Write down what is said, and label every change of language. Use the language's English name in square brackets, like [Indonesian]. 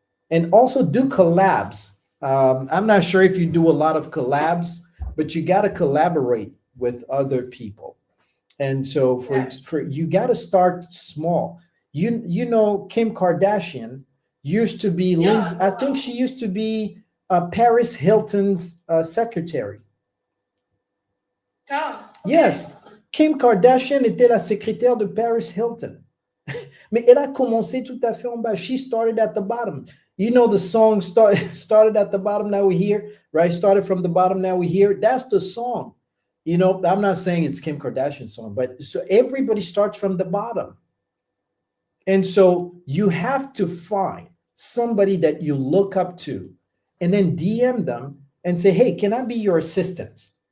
[English] And also do collabs. I'm not sure if you do a lot of collabs, but you got to collaborate with other people. And so for you got to start small. You know, Kim Kardashian used to be Lindsay, I think she used to be Paris Hilton's secretary. Ah, okay. [French] Yes, Kim Kardashian était la secrétaire de Paris Hilton. Mais elle a commencé tout à fait en bas. [English] She started at the bottom. You know the song started at the bottom, now we're here, right? Started from the bottom, now we're here. That's the song. You know, I'm not saying it's Kim Kardashian's song, but so everybody starts from the bottom. And so you have to find somebody that you look up to and then DM them and say, hey, can I be your assistant?